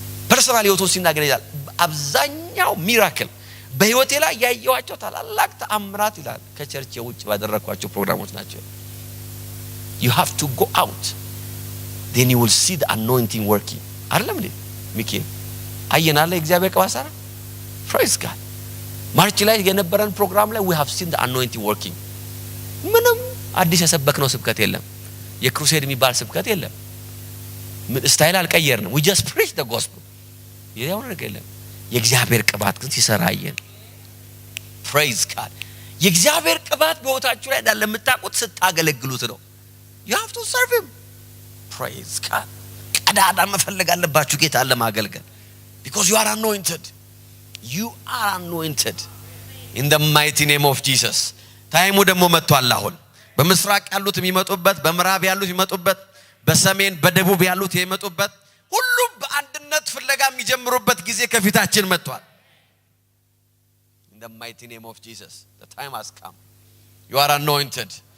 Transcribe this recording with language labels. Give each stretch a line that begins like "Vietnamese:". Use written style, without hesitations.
Amharic: ፐርሰናል ህይወቱን ሲናገር ይላል አብዛኛው ሚራክል በህይወቴ ላይ ያየዋቸው ታላላቅ ተአምራት ይላል ከቸርች ውጭ ባደረኳቸው ፕሮግራሞች ናቸው።
English: you have to go out then you will see the anointing working.
Amharic: አይደለም እንዴ ሚካኤል አየናለ እግዚአብሔር ቅባት ሰራ።
English: praise God.
Amharic: ማርች ላይ የነበረን ፕሮግራም ላይ
English: we have seen the anointing working.
Amharic: ምንም አዲስ የሰበክነው ስብከት የለም። የክሩሴድ የሚባል ስብከት የለም። ስታይል አልቀየርንም።
English: we just preach the gospel.
Amharic: ይሄው ነገር የለም። የእግዚአብሔር ቅባት ግን ሲሰራ አየን።
English: praise God.
Amharic: የእግዚአብሔር ቅባት በሕይወታችሁ ላይ እንዳለ የምታውቁት ስታገለግሉት ነው።
English: you have to serve him. praise God.
Amharic: ቀዳዳ መፈለግ አለባችሁ ጌታን ለማገልገል
English: because you are anointed. you are anointed in the mighty name of Jesus.
Amharic: ታይሙ ደግሞ መጥቷል። አሁን በምስራቅ ያሉት የሚመጡበት፣ በምዕራብ ያሉት የሚመጡበት፣ በሰሜን በደቡብ ያሉት የሚመጡበት፣ ሁሉም በአንድነት ፍለጋ የሚጀምሩበት ጊዜ ከፊታችን መጥቷል።
English: in the mighty name of Jesus. the time has come. you are anointed.